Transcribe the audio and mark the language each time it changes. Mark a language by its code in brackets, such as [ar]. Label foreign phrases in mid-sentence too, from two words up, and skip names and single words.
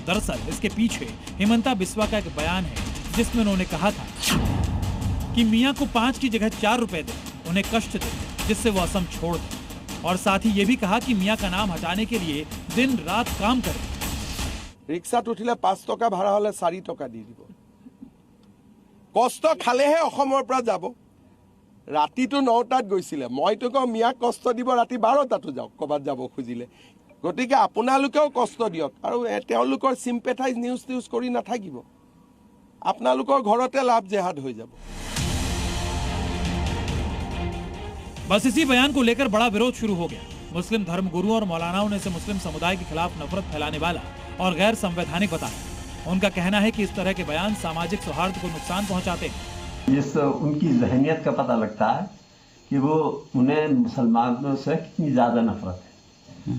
[hi] दरअसल इसके पीछे हेमंता बिस्वा का एक बयान है जिसमें उन्होंने कहा था कि मियां को 5 की जगह 4 रुपए दे, उन्हें कष्ट दे जिससे वो असम छोड़ दे। और साथ ही ये भी कहा कि मियां का नाम हटाने के लिए दिन रात काम करे। [as] ৰিক্সাত উঠিলে 5 টকা ভাড়া হ'লে 4 টকা দি দিব। কষ্ট খালেহে অসমৰ পৰা যাব। ৰাতিটো 9টাত গৈছিলে, মইতো কওঁ মিয়াক কষ্ট দিব ৰাতি 12টাতো যাওক ক'বাত যাব খুজিলে। গতিকে আপোনালোকেও কষ্ট দিয়ক আৰু তেওঁলোকৰ [en] sympathize news [as] কৰি নাথাকিব। আপোনালোকৰ ঘৰতে লাভ জেহাদ হৈ যাব। [hi] बस इसी बयान को लेकर बड़ा विरोध शुरू हो गया। मुस्लिम धर्मगुरुओं और मौलानाओं ने इसे मुस्लिम समुदाय के खिलाफ नफरत फैलाने वाला और गैर संवैधानिक बताया। उनका कहना है कि इस तरह के बयान सामाजिक सौहार्द को नुकसान पहुंचाते हैं। जिस उनकी जहनियत का पता लगता है कि वो उन्हें मुसलमानों से कितनी ज्यादा नफरत है।